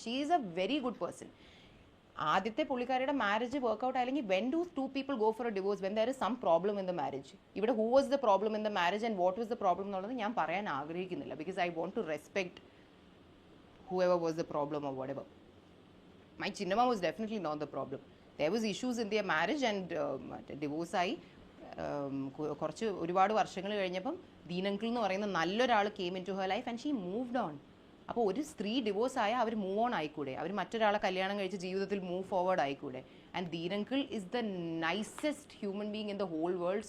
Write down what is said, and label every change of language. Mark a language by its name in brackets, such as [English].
[English] She is a very good person. [Malayalam] ആദ്യത്തെ പുള്ളിക്കാരിയുടെ marriage workout അല്ലെങ്കിൽ [English] When do two people go for a divorce when there is some problem in the marriage? ഇവിടെ who was the problem in the marriage and what was the problem [Malayalam] എന്നുള്ളത് ഞാൻ പറയാൻ ആഗ്രഹിക്കുന്നില്ല. [English] Because I want to respect whoever was the problem or whatever. My Chinnamma was definitely not the problem. There was issues in their marriage and divorce ആയി. [Malayalam] കുറച്ച് ഒരുപാട് വർഷങ്ങൾ കഴിഞ്ഞപ്പം ദീനങ്കിൾ എന്ന് പറയുന്ന നല്ലൊരാൾ [English] Came into her life and she moved on. [Malayalam] അപ്പോൾ ഒരു സ്ത്രീ ഡിവോഴ്സ് ആയാൽ അവർ മൂവ് ഓൺ ആയിക്കൂടെ? അവർ മറ്റൊരാളെ കല്യാണം കഴിച്ച് ജീവിതത്തിൽ മൂവ് ഫോർവേഡ് ആയിക്കൂടെ? [English] And Deen uncle is the nicest human being in the whole world.